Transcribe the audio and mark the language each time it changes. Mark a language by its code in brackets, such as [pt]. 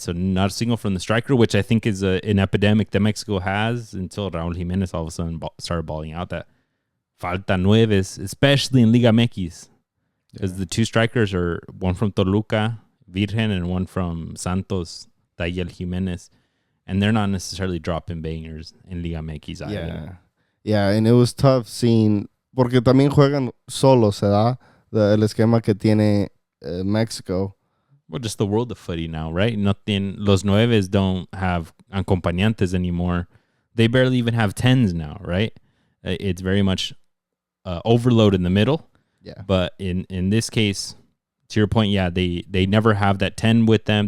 [en] So not a single from the striker, which I think is an epidemic that Mexico has until Raúl Jiménez all of a sudden started balling out that [es] falta nueves, [en] especially in Liga MX. Because the 2 strikers are one from Toluca, Virgen, and one from Santos, Tayel Jiménez. And they're not necessarily dropping bangers in Liga MX either. Yeah, and it was tough seeing, [es] porque también juegan solos, ¿verdad? El esquema que tiene Mexico. [en] Well, just the world of footy now, right? Nothing. [es] Los nueves [en] don't have acompañantes anymore. They barely even have 10s now, right? It's very much overload in the middle. Yeah. But in this case, to your point, yeah, they never have that 10 with them.